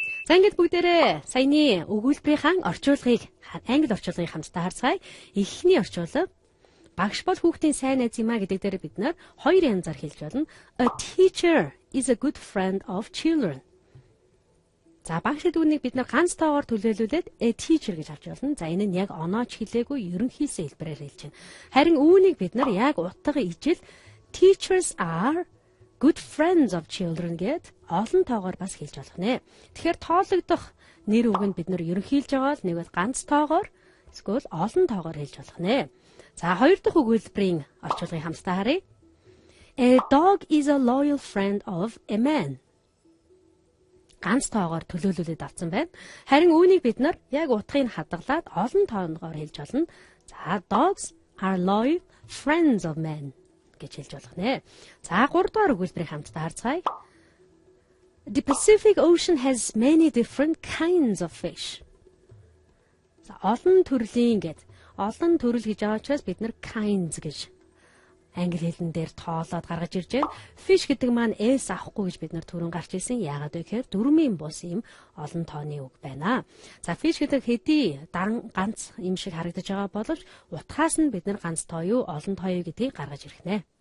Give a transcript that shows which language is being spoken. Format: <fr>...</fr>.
<mn>За ингээд бүгдээрээ саяны өгүүлбэрийн орчуулгыг англи орчуулгыг хамтдаа харцгаая. Эхний орчуулга багш бол хүүхдийн сайн найз юм а гэдэг дээр бид нар хоёр янзаар хэлж болно.</mn> <en>A teacher is a good friend of children.</en> <mn>За багш гэдэг үнийг бид нар ганц тоогоор төлөөлүүлээд a teacher гэж авч болно. За энэ нь яг оноож хэлээгүй ерөнхийсээ хэлбэрээр хэлж байна. Харин үүнийг бид нар яг утга ижил teachers are good friends of children гэд олон тоогоор бас хэлж болох нэ. Тэгэхээр тоологдох нэр үг нь бид нар ерөнхийлж байгаа л нэг бол ганц тоогоор эсвэл олон тоогоор хэлж болох нэ. За хоёр дахь өгүүлбэрийн орчуулгыг хамтдаа харъя.</mn> <en>A dog is a loyal friend of a man.</en> <mn>Ганц тоогоор төлөөлүүлээд авсан байна. Харин үүнийг бид нар яг утгыг хадгалаад олон тоогоор хэлж болно.</mn> <en>За dogs are loyal friends of men гэж хэлж болох нэ.</en> <mn>За 3 дахь өгүүлбэрийг хамтдаа харцгаая.</mn> <en>The Pacific Ocean has many different kinds of fish.</en> <mn>За олон төрлийн гэд олон төрөл гэж байгаа учраас бид нар kinds гэж англи хэлэн дээр тоолоод гаргаж ирж байна. Fish гэдэг маань s авахгүй гэж бид нар түрүүн гарч ирсэн. Яагаад вэ гэхээр дөрмийн бус юм олон тооны үг байна. За fish гэдэг хэдий ганц юм шиг харагдаж байгаа боловч утгаас нь бид нар ганц тоо юу олон тоо юу гэдгийг гаргаж ирэх нэ.</mn>